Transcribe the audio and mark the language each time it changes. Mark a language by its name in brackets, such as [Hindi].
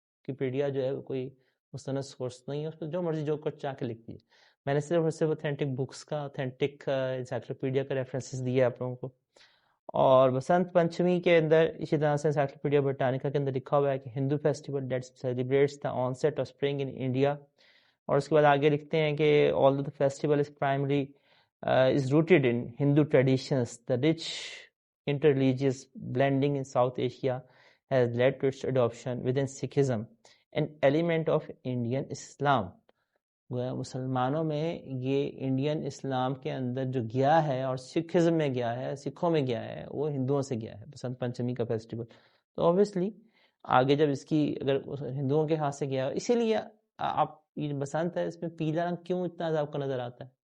[Urdu] Wikipedia جو ہے کوئی مستند سورس نہیں ہے، اس پہ جو مرضی جو کچھ چاہ کے لکھ دیے. میں نے صرف اور صرف اتھینٹک بکس کا، اتھینٹک انسائکلوپیڈیا کا ریفرنسز دیا آپ لوگوں کو. اور بسنت پنچمی کے اندر اسی طرح سے انسائکلوپیڈیا برٹانیکا کے اندر لکھا ہوا ہے کہ [English] Hindu festival that celebrates the onset of spring in India. [Urdu] اور اس کے بعد آگے لکھتے ہیں کہ [English] although the festival is primarily is rooted in Hindu traditions, the rich interreligious blending in South Asia has led to its adoption within Sikhism, an element of Indian Islam. [Urdu] گویا مسلمانوں میں یہ انڈین اسلام کے اندر جو گیا ہے اور سکھزم میں گیا ہے، سکھوں میں گیا ہے، وہ ہندوؤں سے گیا ہے بسنت پنچمی کا فیسٹیول. تو اوبیسلی آگے جب اس کی اگر ہندوؤں کے ہاتھ سے گیا، اسی لیے آپ یہ بسنت ہے اس میں پیلا رنگ کیوں اتنا آپ کو نظر آتا ہے؟